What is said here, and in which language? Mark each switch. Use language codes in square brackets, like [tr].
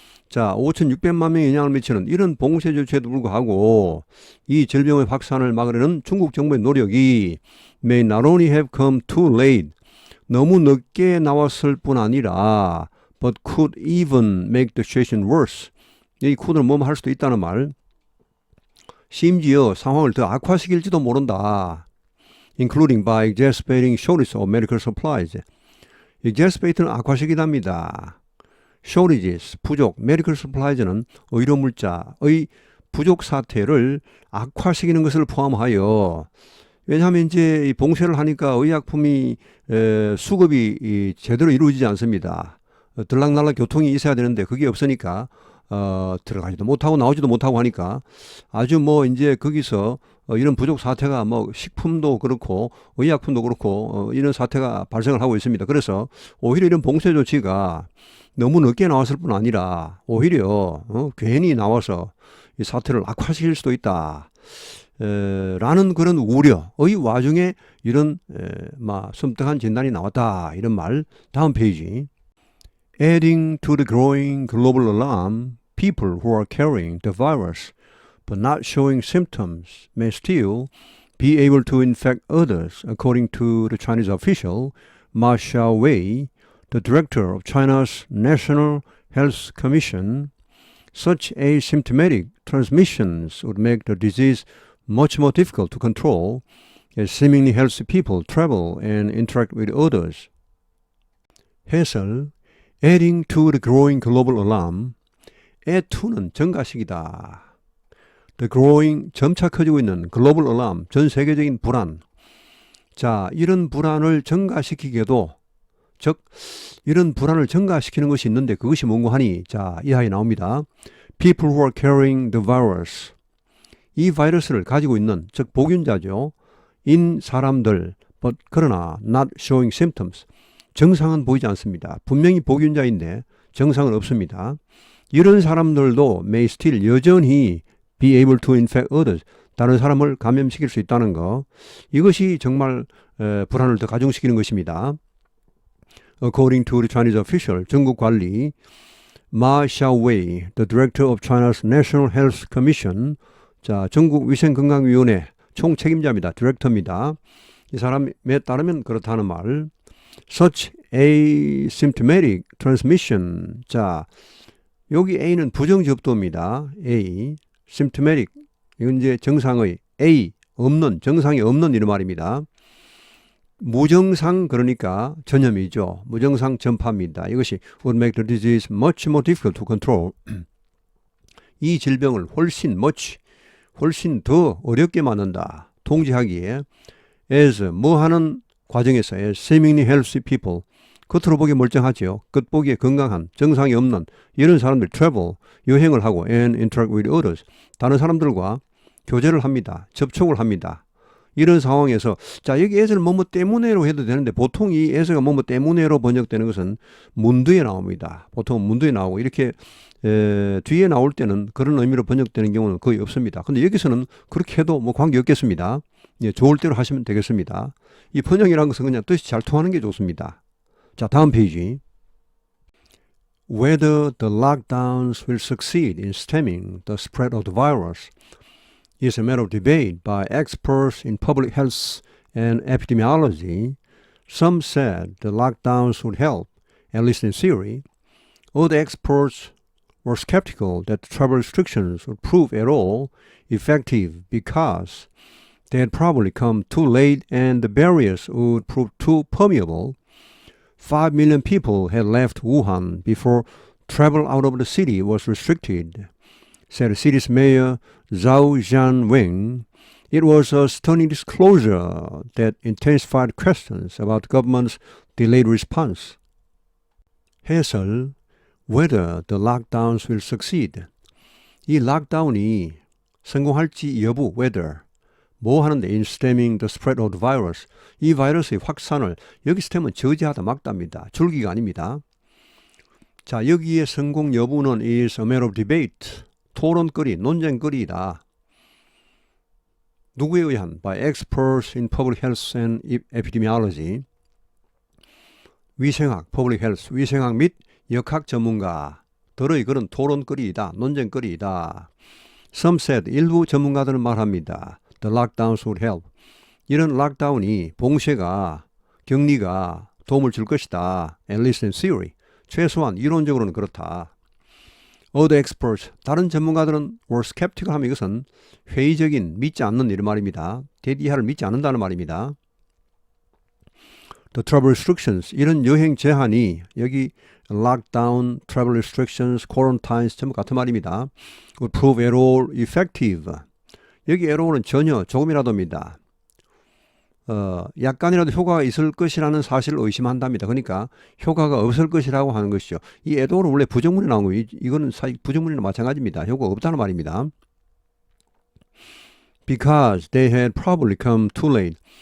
[ko] 자, 5,600만 명에 영향을 미치는 이런 봉쇄 조치에도 불구하고 이 질병의 확산을 막으려는 중국 정부의 노력이 [en] may not only have come too late, [ko] 너무 늦게 나왔을 뿐 아니라 [en] but could even make the situation worse, [ko] 이 could는 뭐뭐 할 수도 있다는 말, 심지어 상황을 더 악화시킬지도 모른다. [en] including by exacerbating shortage of medical supplies. [ko] exacerbate는 악화시키답니다. shortages, 부족, medical supplies는 의료물자의 부족 사태를 악화시키는 것을 포함하여, 왜냐하면 이제 봉쇄를 하니까 의약품이 수급이 제대로 이루어지지 않습니다. 들락날락 교통이 있어야 되는데 그게 없으니까 들어가지도 못하고 나오지도 못하고 하니까 아주 뭐 이제 거기서 이런 부족 사태가 뭐 식품도 그렇고 의약품도 그렇고 이런 사태가 발생을 하고 있습니다. 그래서 오히려 이런 봉쇄 조치가 너무 늦게 나왔을 뿐 아니라 오히려 괜히 나와서 이 사태를 악화시킬 수도 있다. 라는 그런 우려의 와중에 이런 섬뜩한 진단이 나왔다. 이런 말. 다음 페이지. [en] Adding to the growing global alarm, people who are carrying the virus but not showing symptoms may still be able to infect others, according to the Chinese official Ma Xiaowei, the director of China's National Health Commission. Such asymptomatic transmissions would make the disease much more difficult to control as seemingly healthy people travel and interact with others. 해설, adding to the growing global alarm, add to는 증가식이다. The growing, [ko] 점차 커지고 있는 [en] global alarm, [ko] 전 세계적인 불안. 자, 이런 불안을 증가시키게도, 즉 이런 불안을 증가시키는 것이 있는데 그것이 뭔고 하니, 자, 이하에 나옵니다. [en] People who are carrying the virus. [ko] 이 바이러스를 가지고 있는, 즉 복균자죠. 인 사람들, [en] but [ko] 그러나 [en] not showing symptoms. [ko] 증상은 보이지 않습니다. 분명히 복균자인데 증상은 없습니다. 이런 사람들도 [en] may still [ko] 여전히 [en] be able to infect others. [ko] 다른 사람을 감염시킬 수 있다는 거. 이것이 정말 불안을 더 가중시키는 것입니다. [en] According to the Chinese official, [ko] 중국 관리 [en] Ma Xiaowei, the director of China's National Health Commission, [ko] 자, 중국 위생건강위원회 총책임자입니다. 디렉터입니다. 이 사람에 따르면 그렇다는 말. [en] Such asymptomatic transmission. [ko] 자, 여기 A는 부정접두입니다. A, symptomatic. 이건 이제 정상의 A, 없는, 정상이 없는 이런 말입니다. 무증상 그러니까 전염이죠. 무증상 전파입니다. [en] 이것이 would make the disease much more difficult to control. [ko] 이 질병을 훨씬 더 어렵게 만든다. 통제하기에 as 뭐 하는 과정에서 [en] as seemingly healthy people [ko] 겉으로 보기에 멀쩡하죠. 겉보기에 건강한 증상이 없는 이런 사람들이 travel 여행을 하고 [en] and interact with others [ko] 다른 사람들과 교제를 합니다. 접촉을 합니다. 이런 상황에서 자 여기 as를 뭐뭐 때문에로 해도 되는데 보통 이 as가 뭐뭐 때문에로 번역되는 것은 문두에 나옵니다. 보통 문두에 나오고 이렇게 뒤에 나올 때는 그런 의미로 번역되는 경우는 거의 없습니다. 근데 여기서는 그렇게 해도 뭐 관계 없겠습니다. 예, 좋을 대로 하시면 되겠습니다. 이 번역이라는 것은 그냥 뜻이 잘 통하는 게 좋습니다. 자, 다음 페이지. [en] Whether the lockdowns will succeed in stemming the spread of the virus is a matter of debate by experts in public health and epidemiology. Some said the lockdowns would help, at least in theory. Other experts were skeptical that the travel restrictions would prove at all effective because they had probably come too late and the barriers would prove too permeable. 5 million people had left Wuhan before travel out of the city was restricted, said the city's mayor Zhao Jianweng. It was a stunning disclosure that intensified questions about the government's delayed response. 해설, whether the lockdowns will succeed. [ko] 이 락다운이 성공할지 여부, whether. 뭐 하는데 [en] in stemming the spread of the virus. [ko] 이 바이러스의 확산을 여기 스템은 저지하다 막답니다. 줄기가 아닙니다. 자, 여기에 성공 여부는 [en] is a matter of debate. [ko] 토론거리, 논쟁거리이다. 누구에 의한? [en] By experts in public health and epidemiology. [ko] 위생학, public health, 위생학 및 역학 전문가들의 그런 토론거리이다. 논쟁거리이다. [en] Some said, [ko] 일부 전문가들은 말합니다. [en] The lockdowns would help. [ko] 이런 락다운이, 봉쇄가, 격리가 도움을 줄 것이다. [en] At least in theory. [ko] 최소한 이론적으로는 그렇다. [en] Other experts, [ko] 다른 전문가들은 [en] were skeptical [ko] 하면 이것은 회의적인, 믿지 않는 이런 말입니다. 대디하를 믿지 않는다는 말입니다. [en] The travel restrictions, [ko] 이런 여행 제한이 여기 [en] lockdown, travel restrictions, quarantines [ko] 전부 같은 말입니다. [en] would prove at all effective. [ko] 여기 at all은 전혀, 조금이라도입니다. 약간이라도 효과가 있을 것이라는 사실을 의심한답니다. 그러니까 효과가 없을 것이라고 하는 것이죠. 이 at all은 원래 부정문이 나온 거예요. 이거는 사실 부정문이나 마찬가지입니다. 효과가 없다는 말입니다. [en] Because they had probably come too late.